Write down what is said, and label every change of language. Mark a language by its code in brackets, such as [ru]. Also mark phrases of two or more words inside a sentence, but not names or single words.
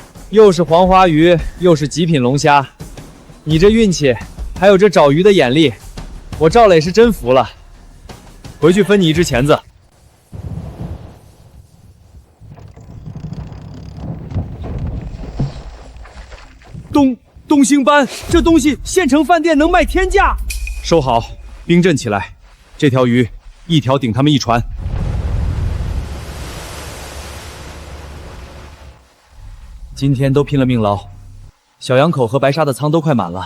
[zh] 又是黄花鱼，又是极品龙虾。你这运气，还有这找鱼的眼力，我赵磊是真服了。回去分你一只钳子。东星斑，这東西縣城飯店能賣天價。收好，冰鎮起來。這條魚，一條頂他們一船。今天都拼了命撈，小羊口和白沙的倉都快滿了。